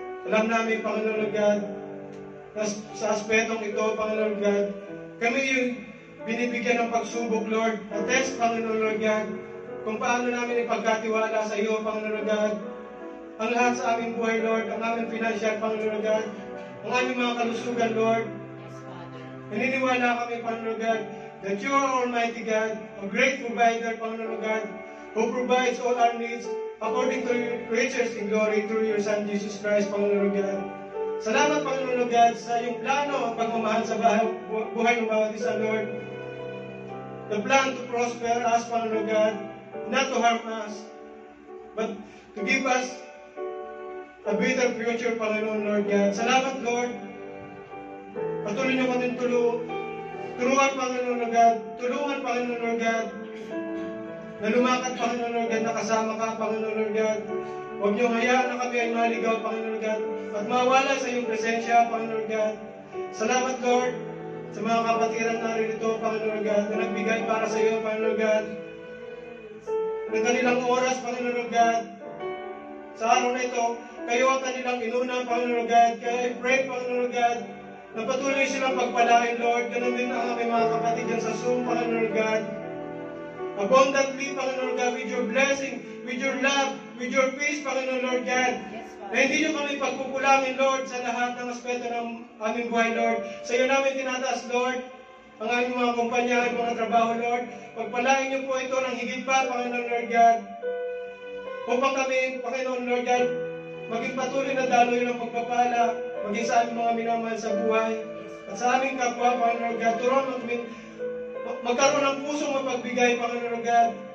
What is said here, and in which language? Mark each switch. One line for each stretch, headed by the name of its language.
Filipino: Alam namin, Panginoon Lord God, na sa aspetong ito, Panginoon Lord God, kami yung binibigyan ng pagsubok, Lord, na test, Panginoon Lord God, kung paano namin ipagkatiwala sa iyo, Panginoon Lord God, ang lahat sa aming buhay, Lord, ang aming financial, Panginoon Lord God, ang aming mga kalusugan, Lord. Naniniwala kami,
English: Panginoon God, that you are Almighty God, a great provider, Panginoon God, who provides all our needs according to your riches in glory through your Son, Jesus Christ, Panginoon God.
Filipino: Salamat, Panginoon God, sa iyong plano ang pagmamahal sa buhay ng bawat isa, Lord.
English: The plan to prosper us, Panginoon God, not to harm us, but to give us a better future, Panginoon Lord God.
Filipino: Salamat, Lord. Patuloy niyo kami tulungan, Panginoon Lord God. Tulungan, Panginoon Lord God. Na lumakad, Panginoon Lord God, na kasama ka, Panginoon Lord God. Huwag niyo hayaan na kami ay maligaw, Panginoon God, at mawala sa iyong presensya, Panginoon God. Salamat, Lord, sa mga kapatiran narito, Panginoon God, na nagbigay para sa iyo, Panginoon God. Ng kanilang oras, Panginoon God, sa araw na ito, kayo ang kanilang inuna, Panginoon God. Kaya
English: I pray,
Filipino: Panginoon God, na patuloy silang pagpalain, Lord. Ganun din ang aming mga kapatid dyan sa Zoom, Panginoon God.
English: Abundantly, Panginoon God, with your blessing, with your love, with your peace, Panginoon Lord God.
Filipino: Na hindi niyo kami pagkukulangin, Lord, sa lahat ng aspeto ng aming buhay, Lord. Sa iyo namin tinataas, Lord, ang aming mga kumpanya, ang mga trabaho, Lord. Pagpalain niyo po ito ng higit pa, Panginoon Lord God. Upang kami, Panginoon Lord God, maging patuloy na daloy ng pagpapala, maging sa aming mga minamahal sa buhay, at sa aming kapwa, Panginoon God, turuan magkaroon ng pusong mapagbigay, Panginoon God.